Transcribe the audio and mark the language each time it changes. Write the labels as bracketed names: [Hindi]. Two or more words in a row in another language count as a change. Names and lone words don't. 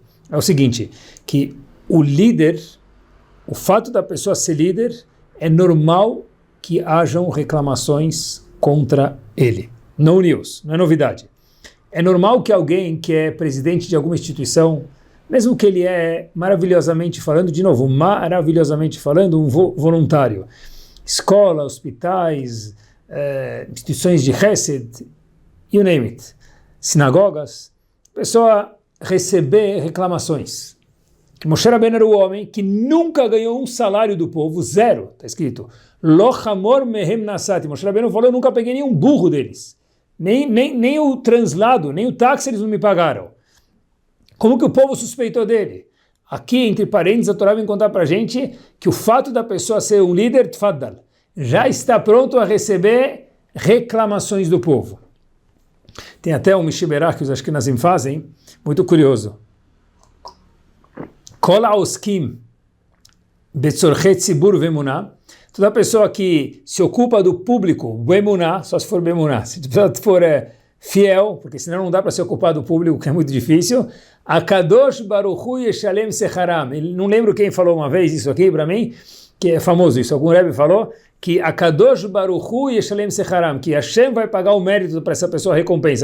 [Portuguese] É o seguinte, que o líder, o fato da pessoa ser líder, é normal que hajam reclamações contra ele. [English] No news, [Portuguese] não é novidade. É normal que alguém que é presidente de alguma instituição, mesmo que ele é maravilhosamente falando, de novo, maravilhosamente falando, um voluntário, escola, hospitais, instituições de Hesed, [English] you name it, [Portuguese] sinagogas, pessoa receber reclamações. Moshe Rabbeinu era o homem que nunca ganhou um salário do povo, zero, está escrito, [Hebrew] לא חמור מהם נשאתי. [Portuguese] Moshe Rabbeinu falou, eu nunca peguei nenhum burro deles, nem o translado, nem o táxi eles não me pagaram. Como que o povo suspeitou dele? Aqui, entre parênteses, a Torá vem contar para a gente que o fato da pessoa ser um líder, tfaddal, já está pronto a receber reclamações do povo. Tem até um Mishiberach que os Ashkenazim fazem, muito curioso. [Hebrew] כל העוסקים בצרכי ציבור ואמונה, [Portuguese] toda pessoa que se ocupa do público, be'emunah, só se for be'emunah, se for fiel, porque senão não dá para se ocupar do público, que é muito difícil, [Hebrew] הקדוש ברוך הוא ישלם שכרם. [Portuguese] Não lembro quem falou uma vez isso aqui para mim, que é famoso isso, algum Rebbe falou, que [Hebrew] הקדוש ברוך הוא ישלם שכרם, [Portuguese] que Hashem vai pagar o mérito para essa pessoa, a recompensa.